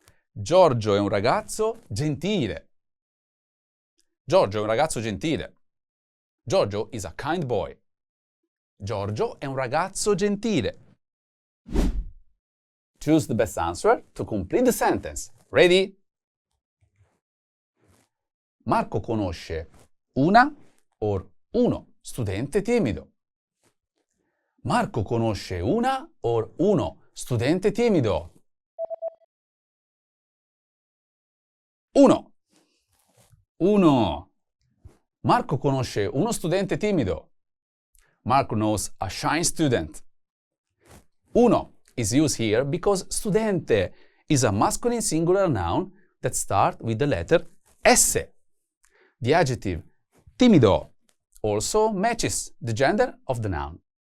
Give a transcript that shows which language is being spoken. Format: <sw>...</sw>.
<it>Giorgio è un ragazzo gentile. Giorgio è un ragazzo gentile.</it> <en>Giorgio is a kind boy.</en> <it>Giorgio è un ragazzo gentile.</it> <en>Choose the best answer to complete the sentence. Ready?</en> <it>Marco conosce una or uno studente timido. Marco conosce una or uno studente timido. Uno. Marco conosce uno studente timido.</it> <en>Marco knows a shy student. Uno is used here because studente is a masculine singular noun that starts with the letter S. The adjective timido also matches the gender of the noun.</en>